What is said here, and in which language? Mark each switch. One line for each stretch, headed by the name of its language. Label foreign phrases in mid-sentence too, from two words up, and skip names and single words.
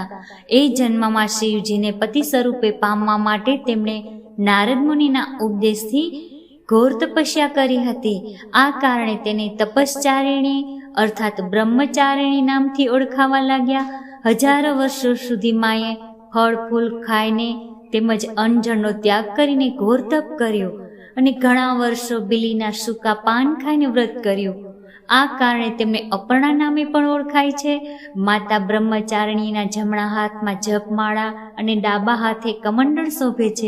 Gujarati: એ જન્મમાં શિવજીને પતિ સ્વરૂપે પામવા માટે તેમણે નારદ મુનિના ઉપદેશથી ઘોર તપસ્યા કરી હતી। આ કારણે તેને તપશ્ચારિણી અર્થાત બ્રહ્મચારિણી નામથી ઓળખાવા લાગ્યા। હજારો વર્ષો સુધી માએ ફળ ફૂલ ખાઈને તેમજ અન્નજળનો ત્યાગ કરીને ઘોર તપ કર્યો અને ઘણા વર્ષો બિલીના સૂકા પાન ખાઈને વ્રત કર્યું। આ કારણે તેમને અપર્ણા નામે પણ ઓળખાય છે। માતા બ્રહ્મચારિણીના જમણા હાથમાં જપમાળા અને ડાબા હાથે કમંડળ શોભે છે।